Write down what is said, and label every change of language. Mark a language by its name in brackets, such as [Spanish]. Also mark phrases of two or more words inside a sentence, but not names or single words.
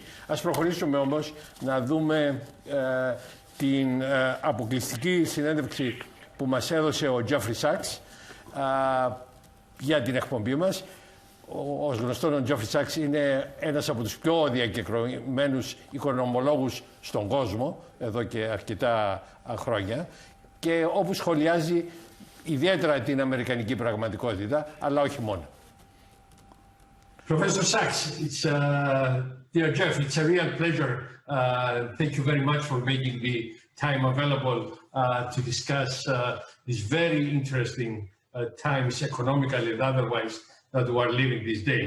[Greek] Ας προχωρήσουμε όμως να δούμε την αποκλειστική συνέντευξη που μας έδωσε ο Jeffrey Sachs για την εκπομπή μας. Ως γνωστόν, ο Jeffrey Sachs είναι ένας από τους πιο διακεκριμένους οικονομολόγους στον κόσμο εδώ και αρκετά χρόνια και όπου σχολιάζει ιδιαίτερα την αμερικανική πραγματικότητα, αλλά όχι μόνο. [English] Professor Sachs, it's dear Jeff, it's a real pleasure. Thank you very much for making the time available to discuss these very interesting times economically and otherwise that we are living these days.